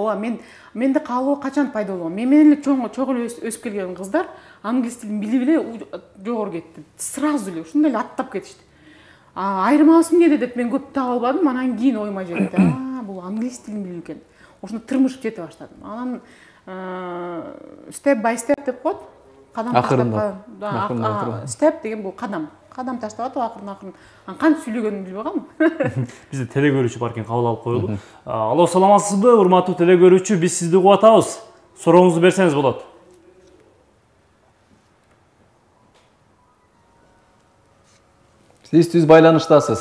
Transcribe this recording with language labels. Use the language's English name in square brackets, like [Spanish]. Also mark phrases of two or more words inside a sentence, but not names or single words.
[Kyrgyz] Ооба, менде каалоо качан пайда болгон? Мен менен эле чогуу эле өсүп келген кыздар англис тилин билип эле жогору кетти. Сразу эле ушундай эле аттап кетишти. Айырмабыз эмнеде деп мен көп таба албадым. Анан кийин оюма жетти. Бул англис тилин билүү экен. Ошондо тырмышып жете баштадым. Анан [English] step by step [Kyrgyz] деп коет. Кадам таштап, степ деген бул кадам. Кадам таштап атып, акырын. Кантип сүйлөгөнүмдү билбей калдым. Бизде теле көрүүчү бар экен, кабыл алып коелу. Алло, саламатсызбы, урматтуу теле көрүүчү? Биз сизди угуп атабыз. Сурооңузду берсеңиз болот. Сиз түз байланыштасыз.